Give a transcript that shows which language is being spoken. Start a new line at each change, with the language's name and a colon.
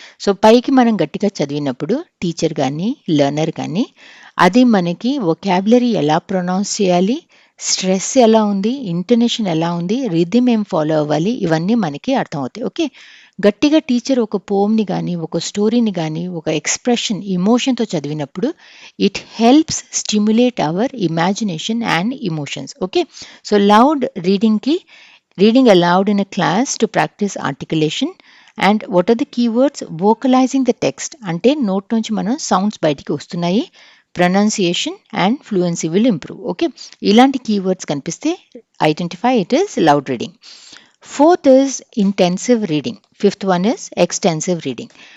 Telugu: So, పైకి మనం గట్టిగా చదివినప్పుడు టీచర్ గానీ, లెర్నర్ గానీ అది మనకి వొకాబులరీ ఎలా ప్రొనౌన్స్ చేయాలి, స్ట్రెస్ ఎలా ఉంది, ఇంటోనేషన్ ఎలా ఉంది, రిథమ్ ఏం ఫాలో అవ్వాలి, ఇవన్నీ మనకి అర్థమవుతాయి. ఓకే. గట్టిగా టీచర్ ఒక పోమ్‌ని గానీ, ఒక స్టోరీని గానీ, ఒక ఎక్స్‌ప్రెషన్, ఎమోషన్‌తో చదివినప్పుడు
English: It helps stimulate our imagination and emotions. Okay. So, loud రీడింగ్‌కి reading aloud in a class to practice articulation. And what are the keywords? Vocalizing the text
Telugu: అంటే నోట్ నుంచి మనం సౌండ్స్ బయటికి వస్తున్నాయి,
English: Pronunciation and fluency will improve.
Telugu: Okay. ఇలాంటి keywords కనిపిస్తే
English: Identify it is loud reading. Fourth is intensive reading. Fifth one is extensive reading.